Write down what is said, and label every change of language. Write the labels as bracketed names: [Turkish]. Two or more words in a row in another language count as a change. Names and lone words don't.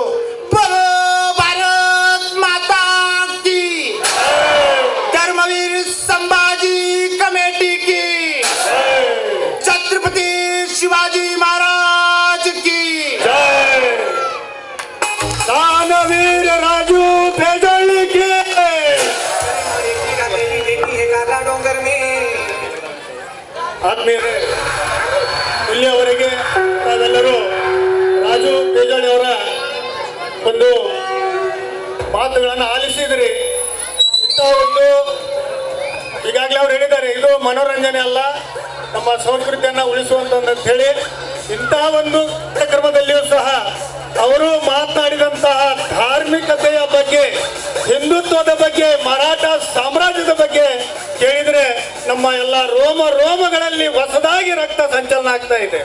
[Hindi] बोलो भारत माता की, धर्मवीर संभाजी कमेटी की, छत्रपती शिवाजी महाराज की जय, दानवीर राजू पेजळ की. [Kannada] ಆತ್ಮೀಯರೇ, ಇಲ್ಲಿಯವರೆಗೆ ತಾವೆಲ್ಲರೂ ರಾಜು ಪೇಜಾಳಿ ಅವರ ಒಂದು ಮಾತುಗಳನ್ನು ಆಲಿಸಿದ್ರಿ. ಇಂಥ ಒಂದು ಈಗಾಗಲೇ ಅವ್ರು ಹೇಳಿದ್ದಾರೆ, ಇದು ಮನೋರಂಜನೆ ಅಲ್ಲ, ನಮ್ಮ ಸಂಸ್ಕೃತಿಯನ್ನು ಉಳಿಸುವಂತ ಹೇಳಿ ಇಂತಹ ಒಂದು ಕಾರ್ಯಕ್ರಮದಲ್ಲಿಯೂ ಸಹ ಅವರು ಮಾತನಾಡಿದಂತಹ ಧಾರ್ಮಿಕತೆಯ ಬಗ್ಗೆ, ಹಿಂದುತ್ವದ ಬಗ್ಗೆ, ಮರಾಠ ಸಾಮ್ರಾಜ್ಯದ ಬಗ್ಗೆ ಕೇಳಿದ್ರೆ ನಮ್ಮ ಎಲ್ಲ ರೋಮಗಳಲ್ಲಿ ಹೊಸದಾಗಿ ರಕ್ತ ಸಂಚಲನ ಆಗ್ತಾ ಇದೆ.